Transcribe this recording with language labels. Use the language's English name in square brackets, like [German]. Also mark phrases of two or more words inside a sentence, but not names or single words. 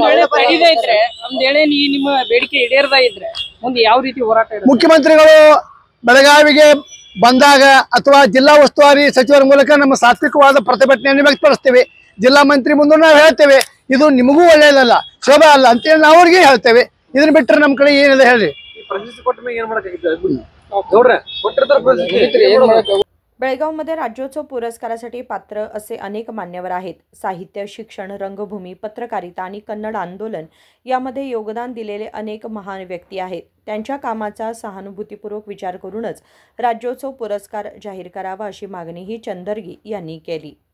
[Kannada] ಮುಖ್ಯಮಂತ್ರಿಗಳು ಬೆಳಗಾವಿಗೆ ಬಂದಾಗ ಅಥವಾ ಜಿಲ್ಲಾ ಉಸ್ತುವಾರಿ ಸಚಿವರ ಮೂಲಕ ನಮ್ಮ ಸಾತ್ವಿಕವಾದ ಪ್ರತಿಭಟನೆಯನ್ನು ವ್ಯಕ್ತಪಡಿಸ್ತೇವೆ। ಜಿಲ್ಲಾ ಮಂತ್ರಿ ಮುಂದೆ ನಾವು ಹೇಳ್ತೇವೆ, ಇದು ನಿಮಗೂ ಒಳ್ಳೆಯದಲ್ಲ, ಶೋಭೆ ಅಲ್ಲ ಅಂತೇಳಿ ನಾವು ಅವ್ರಿಗೆ ಹೇಳ್ತೇವೆ। ಇದನ್ನ ಬಿಟ್ಟರೆ ನಮ್ಮ ಕಡೆ ಏನಿದೆ ಹೇಳಿ। [Marathi] बेळगावमध्ये राज्योत्सव पुरस्कारासाठी पात्र असे अनेक मान्यवर आहेत। साहित्य, शिक्षण, रंगभूमी, पत्रकारिता आणि कन्नड आंदोलन यामध्ये योगदान दिलेले अनेक महान व्यक्ती आहेत। त्यांच्या कामाचा सहानुभूतीपूर्वक विचार करूनच राज्योत्सव पुरस्कार जाहीर करावा अशी मागणीही चंदर्गी यांनी केली।